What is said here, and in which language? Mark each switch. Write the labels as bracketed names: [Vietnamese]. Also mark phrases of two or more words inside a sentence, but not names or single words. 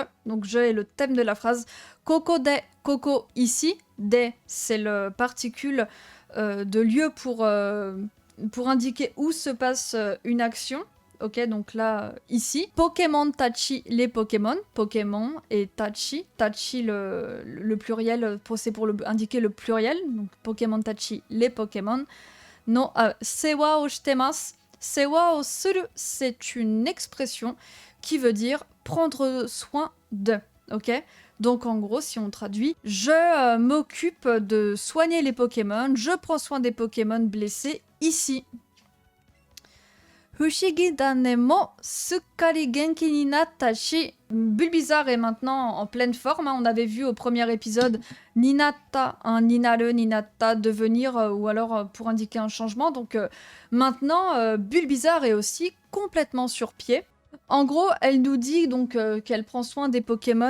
[French] Donc je est le thème de la phrase. [Japanese] ここで, [French] koko ici, de, c'est le particule de lieu pour indiquer où se passe une action. Ok, donc là, ici. Pokémon Tachi, les Pokémon. Pokémon et Tachi. Tachi, le pluriel, c'est pour indiquer le pluriel. Donc Pokémon Tachi, les Pokémon. [Japanese] の世話をしています. 世話をする, [French] c'est une expression qui veut dire prendre soin de. Ok? Donc en gros, si on traduit, je m'occupe de soigner les Pokémon, je prends soin des Pokémon blessés ici. [Japanese] フシギダネもすっかり元気になったし. [French] Bulbizarre est maintenant en pleine forme. On avait vu au premier épisode [Japanese] になった、になる、になった, [French] devenir, ou alors pour indiquer un changement. Donc maintenant, Bulbizarre est aussi complètement sur pied. En gros, elle nous dit donc qu'elle prend soin des Pokémon.